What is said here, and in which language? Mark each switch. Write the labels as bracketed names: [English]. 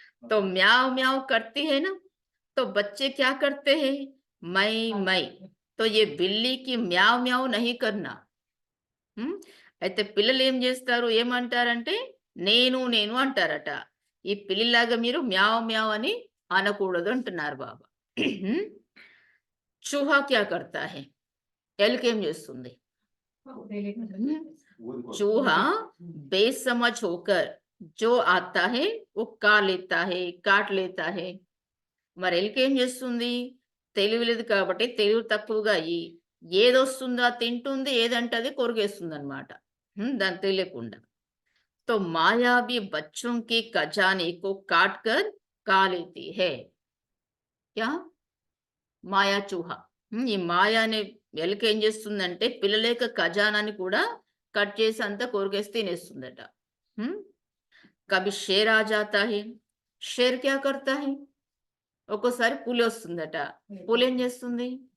[Hindi] तो म्याव म्याव करती है ना, तो बच्चे क्या करते हैं? मैं. तो ये बिल्ली की म्याव म्याव नहीं करना. [Telugu] అయితే పిల్లలు ఏం చేస్తారు, ఏమంటారంటే నేను నేను అంటారట. ఈ పిల్లిలాగా మీరు మ్యావ్ మ్యావ్ అని అనకూడదు అంటున్నారు బాబా. [Hindi] चूहा क्या करता है, [Telugu] ఎలుక ఏం చేస్తుంది? [Hindi] चूहा बेसमझ होकर जो आता है वो खा लेता है, काट लेता है. [Telugu] మరి ఎలుక ఏం చేస్తుంది? తెలివి లేదు కాబట్టి తెలివి తక్కువగా అయ్యి ఏదొస్తుందో తింటుంది, ఏదంటే అది కొరికేస్తుంది అనమాట, దాన్ని తెలియకుండా. [Hindi] तो माया भी बच्चों के खजाने को काट कर खा लेती है. क्या? మాయా చూహ. [Telugu] ఈ మాయా అనే ఎలుక ఏం చేస్తుందంటే పిల్లల యొక్క ఖజానాన్ని కూడా కట్ చేసి అంతా కొరికేసి తినేస్తుందట. [Hindi] కభీ షేర్ ఆ జాతా హై, షేర్ క్యా కర్తా హై, [Telugu] ఒక్కోసారి పులి వస్తుందట. పులి ఏం చేస్తుంది?